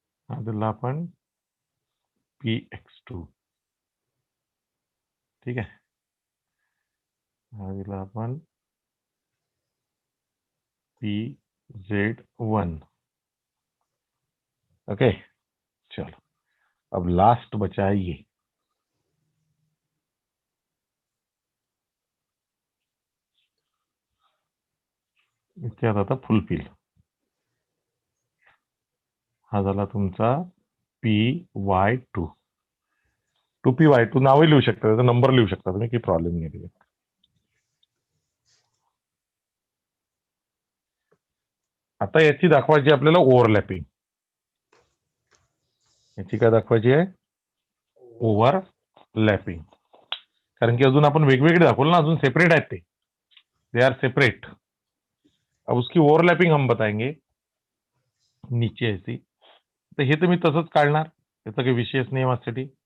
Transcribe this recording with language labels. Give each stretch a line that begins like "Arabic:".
Marathi: हा दिला आपण PX2. ठीक आहे, हा दिला आपण PZ1.
Hindi: ओके, चलो अब लास्ट बचा है ये. क्या था फुलफिल.
Marathi: हा झाला तुमचा PY2. 2PY2 नावही लिहू शकता, त्याचा नंबर लिहू शकता तुम्ही, काही प्रॉब्लेम नाही त्याच्यात. आता याची दाखवायची आपल्याला ओव्हरलॅपिंग. याची काय दाखवायची आहे? ओव्हरलॅपिंग. कारण की अजून आपण वेगवेगळे दाखवलं ना, अजून सेपरेट आहेत ते.
English: They are separate.
Hindi: अब उसकी ओव्हरलॅपिंग हम बताएंगे नीचे ऐसी.
Marathi: तर हे तर मी तसंच काढणार, त्याचा काही विशेष नाही माझ्यासाठी.